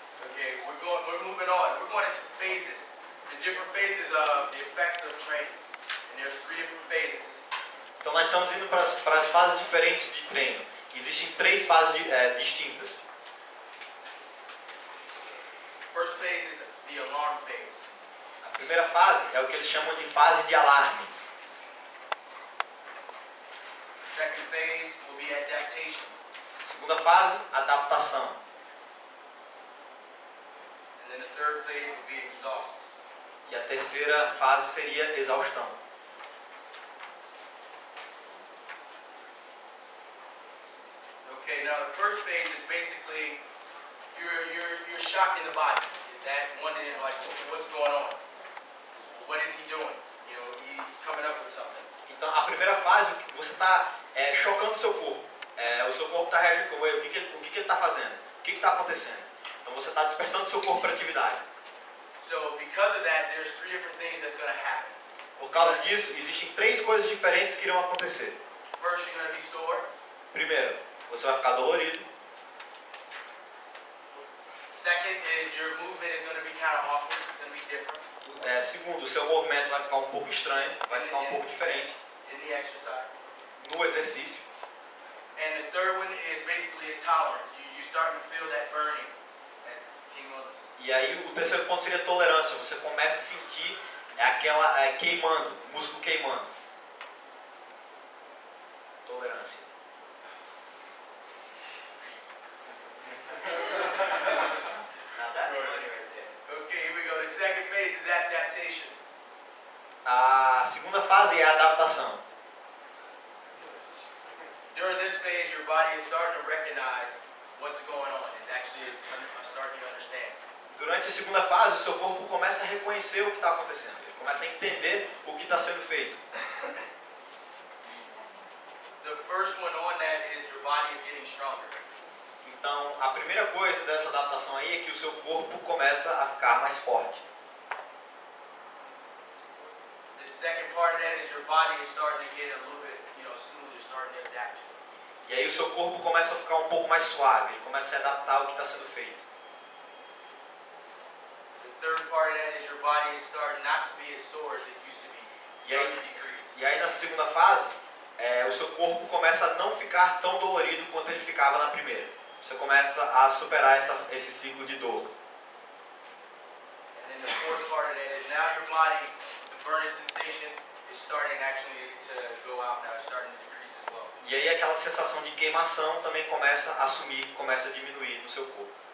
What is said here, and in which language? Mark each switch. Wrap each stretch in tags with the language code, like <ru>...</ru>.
<en>Okay, we're moving on. We're going into phases. The different phases of the effects of training. And there's 3 different phases.</en> <pt>Então nós estamos indo para as fases diferentes de treino. Existem 3 fases distintas.</pt> <en>First phase is the alarm phase.</en> <pt>A primeira fase é o que eles chamam de fase de alarme.</pt> <en>The second phase will be adaptation.</en> <pt>A segunda fase, adaptação.</pt> <en>And then the third phase will be exhaust.</en> <pt>E a terceira fase seria exaustão.</pt> <en>Okay, now the first phase is basically you're shocking the body. Is that wondering like what's going on? What is he doing? You know, he's coming up with something.</en> <pt>Então, a primeira fase, você está chocando o seu corpo. O seu corpo está reagindo com ele. O que ele está fazendo? O que está acontecendo? Então, você está despertando o seu corpo para atividade.</pt> <en>So because of that, there's three different things that's going to happen.</en> <pt>Por causa disso, existem três coisas diferentes que irão acontecer.</pt> <en>First, you're going to be sore.</en> <pt>Primeiro, você vai ficar dolorido.</pt> <en>Second is your movement is going to be kind of awkward. It's going to be different</en> <pt>Segundo, o seu movimento vai ficar um pouco estranho, vai ficar um pouco diferente</pt> <en>in the exercise.</en> <pt>no exercício.</pt> <en>And the third one is basically is tolerance. You're starting to feel that burning. That</en> <pt>queimando. E aí o terceiro ponto seria tolerância. Você começa a sentir aquela queimando, o músculo queimando. Tolerância.</pt> <en>Now that's funny right there. Okay, here we go. The second phase is adaptation.</en> <pt>A segunda fase é a adaptação.</pt> <en>During this phase, your body is starting to recognize what's going on. It's actually starting to understand.</en> <pt>Durante a segunda fase, o seu corpo começa a reconhecer o que está acontecendo. Ele começa a entender o que está sendo feito.</pt> <en>The first one on that is your body is getting stronger.</en> <pt>Então, a primeira coisa dessa adaptação aí é que o seu corpo começa a ficar mais forte.</pt> <en>The second part of that is your body is starting to get a little bit, smoother, starting to adapt to it.</en> <pt>E aí o seu corpo começa a ficar um pouco mais suave, ele começa a se adaptar ao que está sendo feito.</pt> <en>The third part of that is your body is starting not to be as sore as it used to be. It's starting to decrease.</en> <pt>E aí nessa segunda fase, o seu corpo começa a não ficar tão dolorido quanto ele ficava na primeira. Você começa a superar esse ciclo de dor.</pt> <en>And then the fourth part of that is now your body, the burning sensation is starting actually to go out now. It's starting to decrease as well.</en> <pt>E aí aquela sensação de queimação também começa a sumir, começa a diminuir no seu corpo.</pt>